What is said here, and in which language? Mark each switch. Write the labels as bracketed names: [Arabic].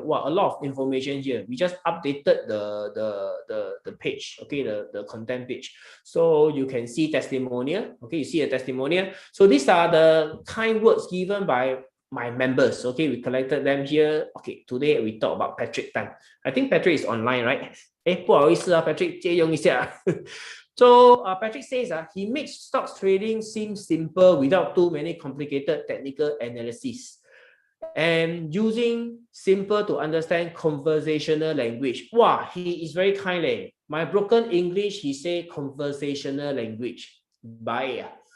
[English] Wow, a lot of information here. We just updated the page, okay, the content page. So you can see testimonial. Okay, you see a testimonial. So these are the kind words given by my members. Okay, we collected them here. Okay, today we talk about Patrick Tan. I think Patrick is online, right? [Chinese] 不好意思啊 Patrick 借用一下。 [English] So Patrick says he makes stocks trading seem simple without too many complicated technical analysis and using simple to understand conversational language. Wow, he is very kind. My broken English, he say conversational language. Bye.